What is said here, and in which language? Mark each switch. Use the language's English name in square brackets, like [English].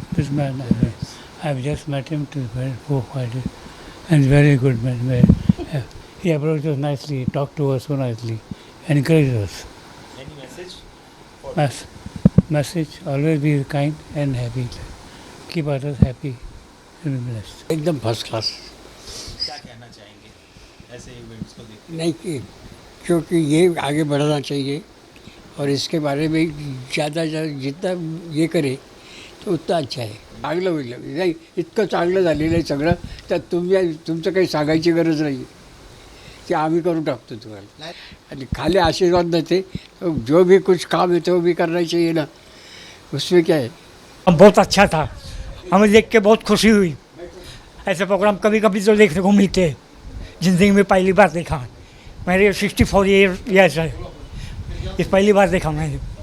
[English] This man, I've just met him 4-5 days, and he's very good man. He approached us nicely, he talked to us so nicely, encouraged us. Any message? Message: always be kind and happy. Keep others happy and be blessed. [Hindi] एकदम first class. क्या कहना चाहेंगे? ऐसे events को देख? नहीं क्योंकि ये आगे बढ़ना चाहिए और इसके बारे में ज़्यादा जितना ये करे तो उतना अच्छा [Marathi] आहे. चांगलं होईल. नाही इतकं चांगलं झालेलं आहे सगळं तर तुमचं काही सांगायची गरज नाही ते आम्ही करून टाकतो तुम्हाला. आणि खाली आशीर्वाद देते [Hindi] जो भी कुछ काम है तो भी करना चाहिए ना, उसमें क्या है. बहुत अच्छा था, हमें देख के बहुत खुशी हुई. ऐसे प्रोग्राम कभी कभी तो देखने को मिलते हैं, ज़िंदगी में पहली बार देखा. मेरे 64 ईयर्स है, इस पहली बार देखा मैंने.